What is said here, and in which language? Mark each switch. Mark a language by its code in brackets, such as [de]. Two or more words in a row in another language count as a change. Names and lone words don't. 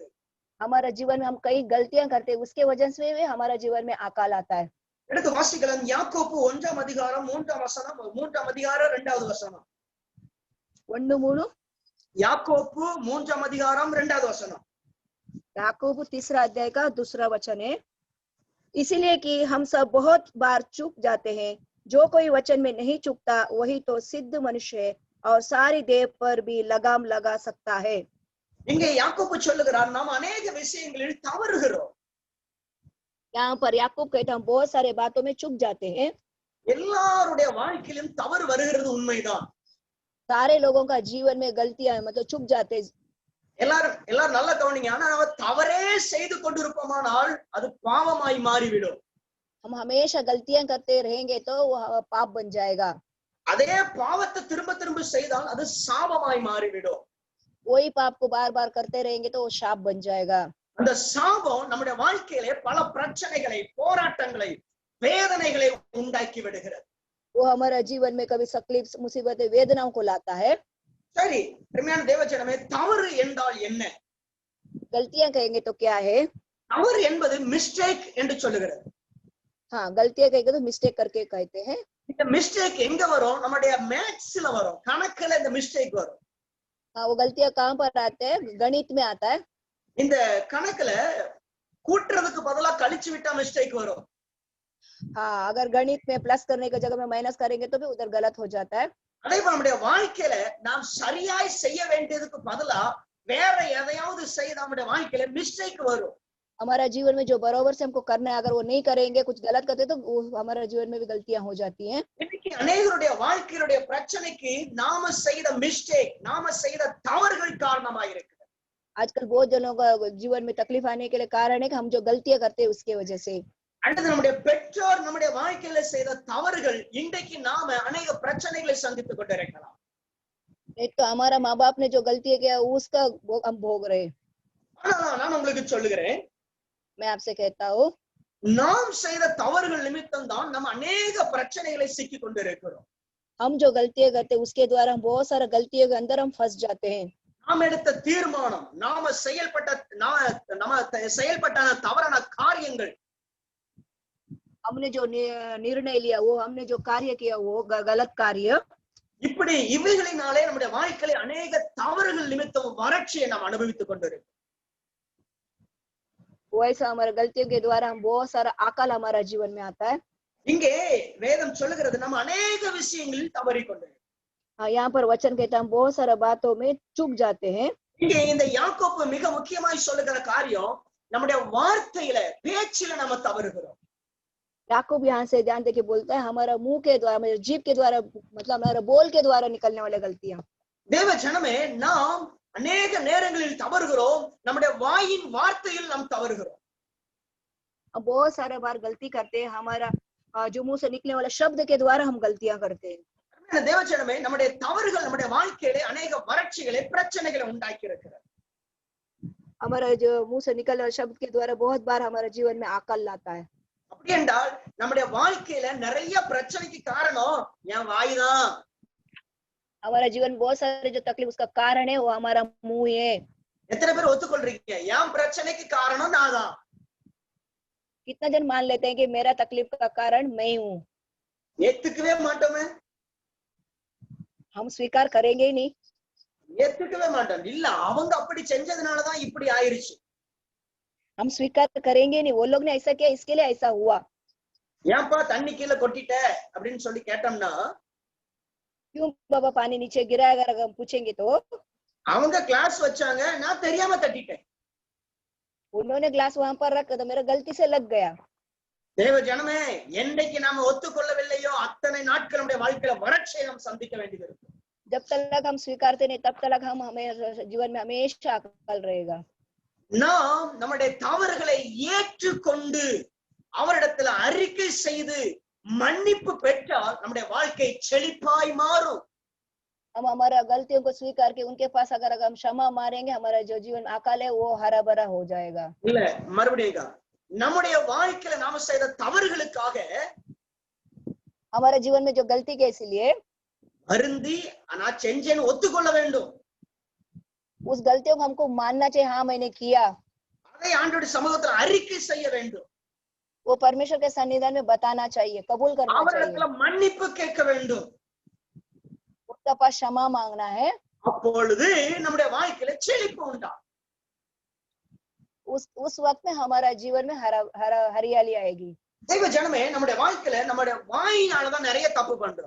[hi] हमारे जीवन में हम कई गलतियां करते हैं, उसके वजह से भी हमारा जीवन में अकाल आता है। [ta] எடுத்து வாசிக்கலாம்। யாக்கோபு 1ஆம் அதிகாரம் 3ஆம் வசனம், 3ஆம் அதிகாரம் 2வது வசனம்। 1:3 யாக்கோபு 3ஆம் அதிகாரம் 2வது வசனம்। [hi] याकूब 3 अध्याय का 2 वचन है। इसलिए कि हम सब बहुत बार चूक जाते हैं, जो कोई वचन में नहीं चूकता वही तो सिद्ध मनुष्य है और सारी देह पर भी लगाम लगा सकता है। [ta] இங்கே யாக்கோபு சொல்லுகிறார் நாம் अनेक விஷயங்களில் தவறுகிறோம். [hi] यहाँ पर याकूब कहता हम बहुत सारे बातों में चूक जाते हैं। [ta] எல்லாருடைய வாழ்க்கையிலும் தவறு வருகிறது உண்மைதான். [hi] सारे लोगों का जीवन में गलतियां मतलब चूक जाते हैं। [ta] எல்லாரும் நல்லா கவனிங்க. ஆனா நம்ம தவறே செய்து கொண்டிருப்போமானால் அது பாவமாய் மாறிவிடும். [hi] हम हमेशा गलतियां करते रहेंगे तो वो पाप बन जाएगा। [ta] அதே பாவத்தை திரும்ப திரும்ப செய்தால் அது சாபமாய் மாறிவிடும். [hi] वही पाप को बार बार करते रहेंगे तो वो शाप बन जाएगा। [ta] அந்த சாபம் நம்முடைய வாழ்க்கையிலே பல பிரச்சனைகளை, போராட்டங்களை, வேதனைகளை உண்டாக்கி விடுகிறது. [hi] वो हमारा जीवन में कभी तकलीफ, मुसीबतें, वेदनाओं को लाता है। [ta] சரி, அருமையான தேவஜனமே, தவறு என்றால் என்ன? [hi] गलतियां कहेंगे तो क्या है? [ta] தவறு என்பது மிஸ்டேக் என்று சொல்லுகிறது. [hi] हाँ, गलतियां कहेंगे तो मिस्टेक करके कहते हैं। [ta] இந்த மிஸ்டேக் எங்க வரும்? நம்முடைய மேத்ஸ்ல வரும், கணக்குல இந்த மிஸ்டேக் வரும். [hi] हाँ, वो गलतियां कहाँ पर आते हैं? गणित में आता है। [ta] இந்த கணக்குல கூட்டுறதுக்கு பதிலா கழிச்சு விட்டா மிஸ்டேக் வரும். [hi] हाँ, अगर गणित में प्लस करने की जगह में माइनस करेंगे तो भी उधर गलत हो जाता है। [ta] அதே போல நம்முடைய வாழ்க்கையில நாம் சரியாய் செய்ய வேண்டியதுக்கு பதிலா வேற எதையாவது செய்ய நம்முடைய வாழ்க்கையில மிஸ்டேக் வரும். [hi] हमारा जीवन में जो बराबर से हमको करना है, अगर वो नहीं करेंगे, कुछ गलत करते तो हमारा जीवन में भी गलतियां हो जाती हैं। [ta] இன்னைக்கு अनेகருடைய வாழ்க்கையுடைய பிரச்சனைக்கு நாம செய்த மிஸ்டேக், நாம செய்த தவறுகள் காரணமாக இருக்கு. [hi] आजकल बहुत जनों का जीवन में तकलीफ आने के लिए कारण है कि हम जो गलतियां करते हैं उसके वजह से। [ta] அடுத்து நம்முடைய பெற்றோர் நம்முடைய வாழ்க்கையில செய்த தவறுகள் இன்றைக்கு நாம अनेक பிரச்சனைகளை சந்தித்துக் கொண்டிருக்கலாம். [hi] एक तो हमारा माँ बाप ने जो गलती किया उसका हम भोग रहे। [ta] ஆனா நான் உங்களுக்கு சொல்லுகிறேன், [hi] मैं आपसे कहता हूँ, [ta] நாம் செய்த தவறுகள் நிமித்தம் தான் நம்ம अनेक பிரச்சனைகளை சிக்கிக் கொண்டிருக்கிறோம். [hi] हम जो गलतियां करते हैं उसके द्वारा हम बहुत सारा गलतियों के अंदर हम फंस जाते हैं। [ta] நாம் எடுத்த தீர்மானம், நாம செயல்பட்ட தவறான காரியங்கள், [hi] हमने जो निर्णय लिया, वो हमने जो कार्य किया वो गलत कार्य, [ta] இப்படி இவைகளினாலே நம்முடைய வாழ்க்கையில अनेक தவறுகள் நிமித்தம் வறட்சியை நாம் அனுபவித்துக் கொண்டிருக்கிறோம். [hi] वैसा हमारे गलतियों के द्वारा हम बहुत सारा अकाल हमारा जीवन में आता है। [ta] இங்கே வேதம் சொல்லுகிறது நம்ம अनेक விஷயங்களில் தவறிக்கொண்டிருக்கிறோம். [hi] यहाँ पर वचन कहता है हम बहुत सारा बातों में चूक जाते हैं। [ta] இங்கே இந்த யாக்கோபு மிக முக்கியமாய் சொல்லுகிற காரியம், நம்முடைய வார்த்தையில, பேச்சில நம்ம தவறுகிறோம். [hi] याकूब यहाँ से ध्यान देके बोलता है हमारा मुंह के द्वारा, मतलब जीभ के द्वारा, मतलब हमारा बोल के द्वारा निकलने वाली गलतियां। [ta] தேவ ஜனமே, நாம் अनेक நேரங்களில் தவறுகிறோம். நம்முடைய வாயின் வார்த்தையில் நாம் தவறுகிறோம். [hi] हम बहुत सारे बार गलती करते हैं, हमारा जो मुंह से निकलने वाला शब्द के द्वारा हम गलतियां करते हैं। [ta] தேவ ஜனமே, நம்முடைய தவறுகள் நம்முடைய வாழ்க்கையிலே अनेक வறட்சிகளை, பிரச்சனைகளை உண்டாக்கி இருக்கிறது. [hi] हमारा जो मुंह से निकलने वाले शब्द के द्वारा बहुत बार हमारे जीवन में अकाल लाता है। [ta] அப்படி என்றால் நம்முடைய வாழ்க்கையில நிறைய பிரச்சனைக்கு காரணம் என் வாய்தான். [hi] हमारा जीवन बहुत सारे जो तकलीफ उसका कारण है वो हमारा मुंह है। [ta] எத்தனை பேர் ஒத்துக்கொள்றீங்க? என் பிரச்சனைக்கு காரணம் நான் தான். [hi] कितना जन मान लेते हैं कि मेरा तकलीफ का कारण मैं हूँ? [ta] ஏத்துக்கவே மாட்டோமே. [hi] हम स्वीकार करेंगे ही नहीं। [ta] ஏத்துக்கவே மாட்டோம். இல்ல, அவங்க அப்படி செஞ்சதுனாலதான் இப்படி ஆயிருச்சு. [hi] हम स्वीकार करेंगे नहीं, वो लोग ने ऐसा किया इसके लिए ऐसा हुआ। [ta] ஏன்பா தண்ணி கீழே கொட்டிட்ட அப்படின்னு சொல்லி கேட்டோம்னா, [hi] क्यों बाबा पानी नीचे गिरा, अगर हम पूछेंगे तो [ta] அவங்க கிளாஸ் வச்சாங்க, நான் தெரியாம தட்டிட்டேன். [hi] उन्होंने ग्लास वहां पर रखा तो मेरा गलती से लग गया। [ta] தேவ ஜனமே, என்னைக்கு நாம ஒத்துக்கொள்ளவில்லையோ அத்தனை நாட்கள் நம்முடைய வாழ்க்கையில வறட்சியை நாம் சந்திக்க வேண்டியது இருக்கு. [hi] जब तक हम स्वीकारते नहीं तब तक हम हमें जीवन में हमेशा अकाल रहेगा। [ta] நாம் நம்முடைய தவறுகளை ஏற்றுக்கொண்டு அவரிடத்துல அறிக்கை செய்து மன்னிப்பு பெற்றால் நம்முடைய வாழ்க்கை செழிப்பாய் மாறும். [hi] हम हमारा गलतियों को स्वीकार के उनके पास अगर हम क्षमा मारेंगे, हमारा जो जीवन अकाल है वो हरा भरा हो जाएगा। [ta] இல்ல, மறுபடியும் நம்முடைய வாழ்க்கையில நாம செய்த தவறுகளுக்காக [hi] हमारे जीवन में जो गलती के इसलिए [ta] வருந்தி நான் செஞ்சேன்னு ஒத்துக்கொள்ள வேண்டும். [hi] उस गलतियों को हमको मानना चाहिए, हाँ मैंने किया। [ta] அதை ஆண்டவருடைய சமூகத்துல அறிக்கை செய்ய வேண்டும். [hi] वो परमेश्वर के सन्निधान में बताना चाहिए, कबूल करना चाहिए। [ta] அவரிடத்துல மன்னிப்பு கேட்க வேண்டும். [hi] उसका पास क्षमा मांगना है। [ta] அப்பொழுது நம்முடைய வாழ்க்கையில செழிப்பு உண்டாகும். [hi] उस वक्त में हमारा जीवन में हरियाली आएगी। [ta] தேவ ஜனமே, நம்முடைய வாழ்க்கையில நம்முடைய வாயினாலதான் நிறைய தப்பு பண்றோம்.